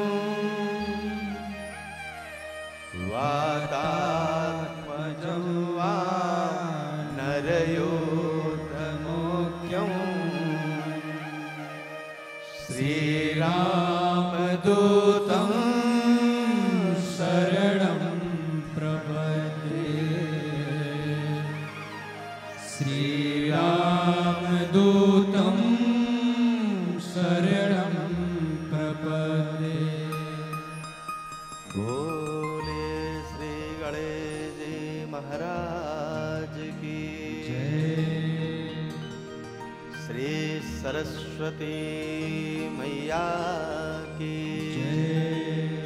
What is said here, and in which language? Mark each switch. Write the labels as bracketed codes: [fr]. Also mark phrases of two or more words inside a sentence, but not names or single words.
[sa] वातात्मजं वानरयोधमुख्यं श्रीरामदूतं शरणं प्रपद्ये, श्रीरामदूतं शरणं प्रपद्ये। [hi] बोले श्री गणेश जी महाराज की जय। श्री सरस्वती मैया की जय।